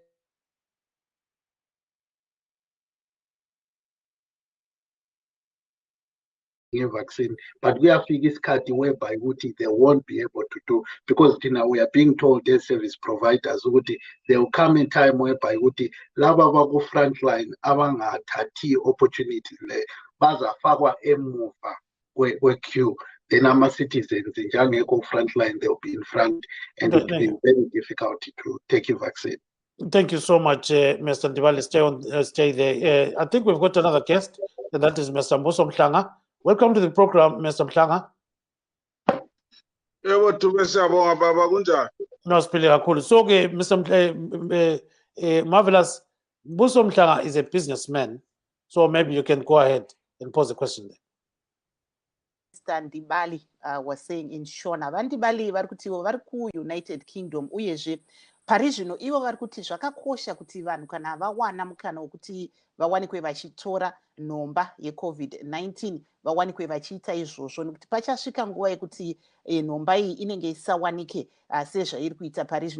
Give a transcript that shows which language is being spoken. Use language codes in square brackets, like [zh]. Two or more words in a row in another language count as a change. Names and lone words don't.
[en] vaccine, but we are figures card whereby they won't be able to do, because we are being told as service providers there will come a time whereby [nd] laba baku frontline abangathathi opportunity le bazafakwa emuva kwe-queue, [en] then [nd] ama citizens njengeko frontline [en] they'll be in front, and it will be very difficult to take a vaccine. Thank you so much, Mr. Ndibale. Stay there. I think we've got another guest, and that is Mr. Mbuso Mhlanga. Welcome to the program, Mr. Mhlanga. No, so, Mr. Marvelous, Mbuso Mhlanga is a businessman, so maybe you can go ahead and pose a question there. Mr. Ndibale was saying in Shona, [sn] Vandibali vari United Kingdom, uyezve pari zvino ivo vari kuti zvakakosha kuti vanhu kana vawana mukana wokuti vawanikwe vachitora nhomba yeCovid-19 vawanikwe vachiita izvozvo, nekuti pachasvika nguva yekuti nhomba iyi inenge isawanike sezvairi kuita pari zvino.